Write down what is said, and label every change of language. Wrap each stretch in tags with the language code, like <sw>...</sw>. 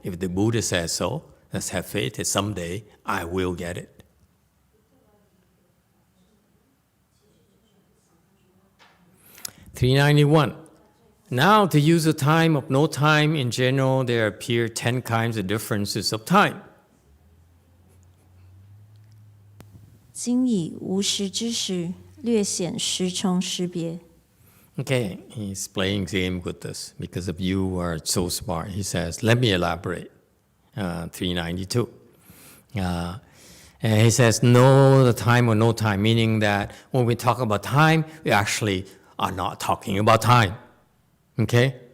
<en>If the Buddha says so, let's have faith that someday I will get it. 391. Now, to use the time of no time in general, there appear 10 kinds of differences of time.</en> <zh>今以无时之时，略显时重时别。</zh> <en>Okay, he's playing game with this because of you are so smart. He says, let me elaborate. 392. And he says, no, the time or no time, meaning that when we talk about time, we actually are not talking about time. Okay?</en>